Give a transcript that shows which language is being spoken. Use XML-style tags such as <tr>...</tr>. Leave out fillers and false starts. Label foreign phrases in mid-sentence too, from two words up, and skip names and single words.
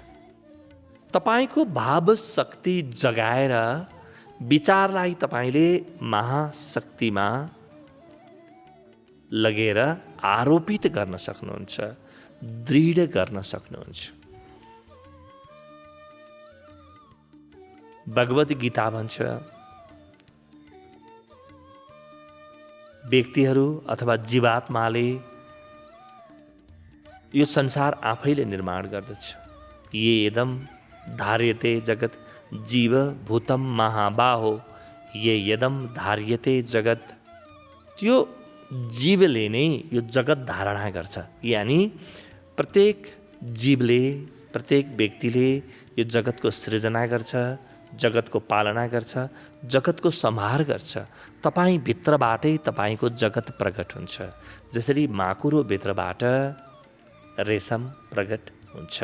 <ne>तपाईको भाव शक्ति जगाएर विचारलाई तपाईले महाशक्तिमा लगेर आरोपित गर्न सक्नुहुन्छ, दृढ गर्न सक्नुहुन्छ। भगवत गीता भन्छ व्यक्तिहरू अथवा जीवात्माले यो संसार आफैले निर्माण गर्दछ।</ne> <sa>ये यदम धार्यते जगत जीव भूतम महाबाहो, ये यदम धार्यते जगत,</sa> <ne>त्यो जीवले नै यो जगत धारणा गर्छ। यानी प्रत्येक जीवले, प्रत्येक व्यक्तिले यो जगतको सृजना गर्छ, जगतको पालना गर्छ, जगतको सम्हार गर्छ। तपाईँ भित्रबाटै तपाईको जगत प्रकट हुन्छ, जसरी माकुरो भित्रबाट रेशम प्रकट हुन्छ।</ne>